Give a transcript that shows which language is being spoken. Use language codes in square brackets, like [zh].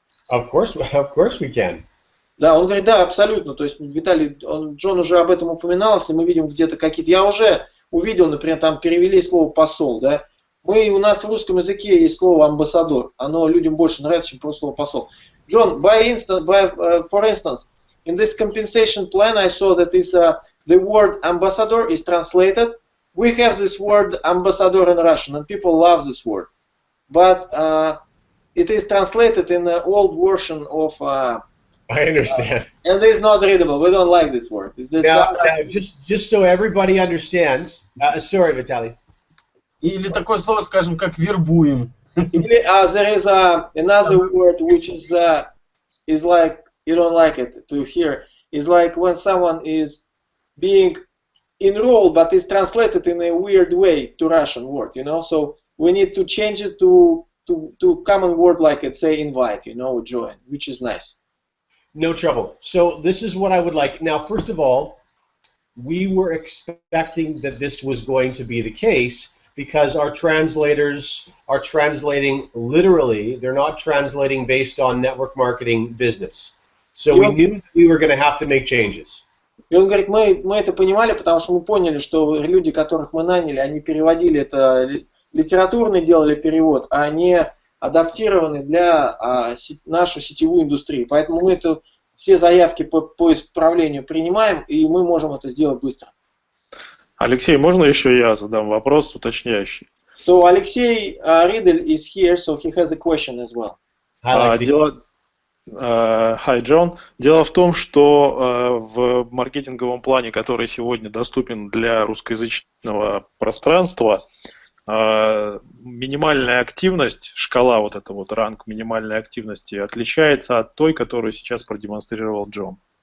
[en] Of course we can. [ru] Да, он говорит, да, абсолютно. То есть Виталий, Джон уже об этом упоминал, если мы видим где-то какие-то... Я уже увидел, например, там перевели слово посол, да. У нас в русском языке есть слово амбассадор. Оно людям больше нравится, чем просто слово посол. [en] John, for instance, in this compensation plan, I saw that the word ambassador is translated. We have this word ambassador in Russian, and people love this word. But it is translated in an old version of... I understand. And it's not readable. We don't like this word. It's just so everybody understands. Sorry, Vitaly. [ru] Или такое слово, скажем, как вербуем. [en] There is another word which is like, you don't like it to hear. It's like when someone is being enrolled, but it's translated in a weird way to Russian word, you know. So we need to change it to common word like it, say invite, you know, join, which is nice. No trouble. So this is what I would like. Now, first of all, we were expecting that this was going to be the case because our translators are translating literally. They're not translating based on network marketing business. So we knew we were going to have to make changes. [ru] И он говорит, мы это понимали, потому что мы поняли, что люди, которых мы наняли, они переводили это, литературный делали перевод, а не адаптированы для нашу сетевую индустрию. Поэтому мы все заявки по исправлению принимаем, и мы можем это сделать быстро. Алексей, можно еще я задам вопрос уточняющий? [en] So Alexei Riedel is here, so he has a question as well. Hi, John. [ru] Дело в том, что в маркетинговом плане, который сегодня доступен для русскоязычного пространства, минимальная активность, шкала вот эта вот, ранг минимальной активности отличается от той, которую сейчас продемонстрировал Джон.